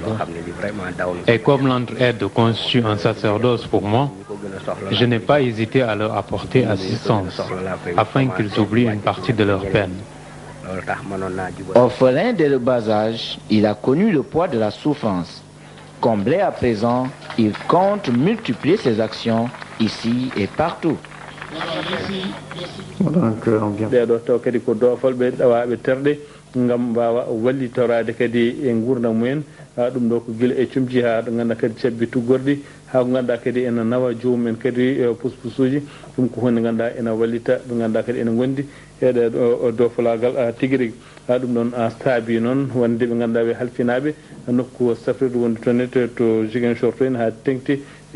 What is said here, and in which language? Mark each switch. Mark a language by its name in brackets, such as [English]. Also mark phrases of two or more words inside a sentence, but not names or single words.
[French] Et comme l'entraide constitue un sacerdoce pour moi, je n'ai pas hésité à leur apporter assistance afin qu'ils oublient une partie de leur peine. Orphelin dès le bas âge, il a connu le poids de la souffrance. Comblé à présent, il compte multiplier ses actions ici et partout. Donc on vient. [Fula] Ngam mbawa wallitorade kadi e gurdam mumen ɗum ɗo ko guila e cumci ha ɗo ganduɗa kadi cabbi tuggorɗi ha ko ganduɗa kadi ene nawa jomumen kadi puspusuji ɗum ko hunde ganduɗa ene wallita ɓe ganduɗa kadi ene gondi eɗe dofalagal tigui rigui ɗum ɗon staabi noon wonde ɓe ganduɗa ɓe halfinaɓe nokku safrirde wonde toon to Ziguinchor to en ha tengti e